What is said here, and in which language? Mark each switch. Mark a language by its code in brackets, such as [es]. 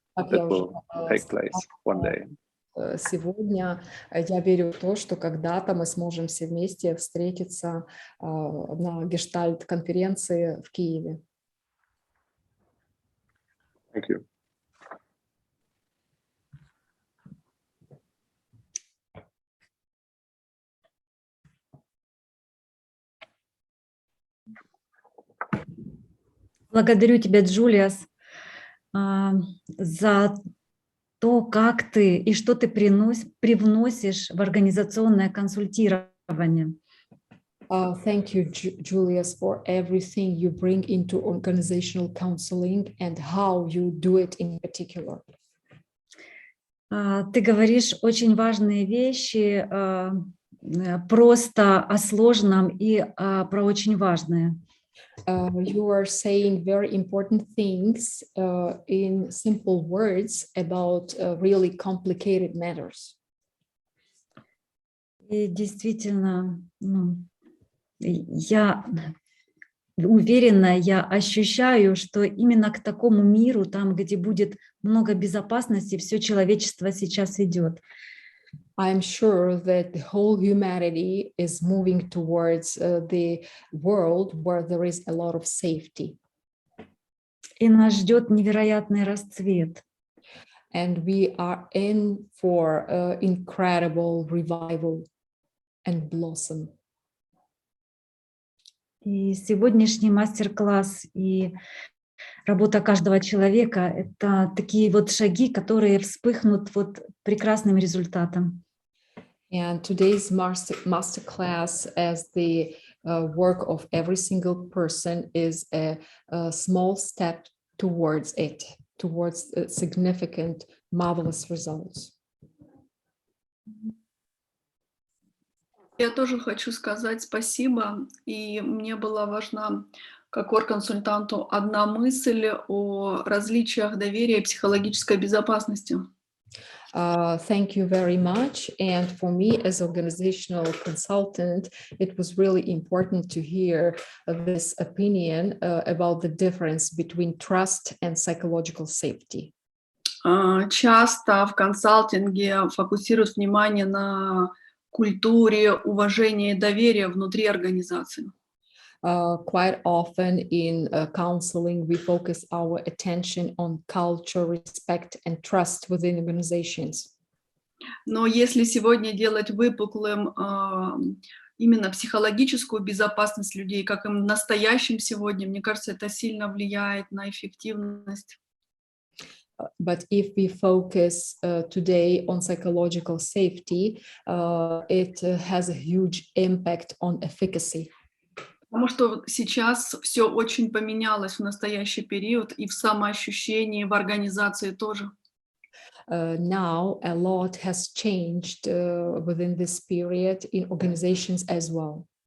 [en] That will take place one day. [ru] Сегодня я верю в то, что когда-то мы сможем все вместе встретиться на гештальт-конференции в Киеве. [en] Thank you. [ru] Благодарю тебя, Джулиас, за то, как ты и что ты привносишь в организационное консультирование. [en] Thank you, Julius, for everything you bring into organizational counseling and how you do it in particular. [ru] Ты говоришь очень важные вещи, просто о сложном и про очень важное. [en] You are saying very important things in simple words about really complicated matters. [ru] И действительно, я уверена, я ощущаю, что именно к такому миру, там, где будет много безопасности, все человечество сейчас идет. [en] I'm sure that the whole humanity is moving towards the world where there is a lot of safety. [ru] И нас ждет невероятный расцвет. [en] And we are in for incredible revival and blossom. [ru] И сегодняшний мастер-класс и работа каждого человека — это такие вот шаги, которые вспыхнут вот прекрасным результатом. [en] And today's masterclass, as the work of every single person, is a small step towards it, towards significant, marvelous results. [ru] Я тоже хочу сказать спасибо, и мне была важна, как оргконсультанту, одна мысль о различиях доверия и психологической безопасности. [en] Thank you very much. And for me, as organizational consultant, it was really important to hear this opinion about the difference between trust and psychological safety. [ru] Часто в консалтинге фокусируют внимание на культуре, уважения и доверия внутри организации. [en] Quite often in counseling, we focus our attention on culture, respect, and trust within organizations. [ru] Но если сегодня делать выпуклым именно психологическую безопасность людей, как им в настоящем сегодня, мне кажется, это сильно влияет на эффективность. [en] But if we focus today on psychological safety, it has a huge impact on efficacy. [ru] Потому что сейчас все очень поменялось в настоящий период, и в самоощущении, в организации тоже. [en] Now a lot has changed within this period in organizations as well.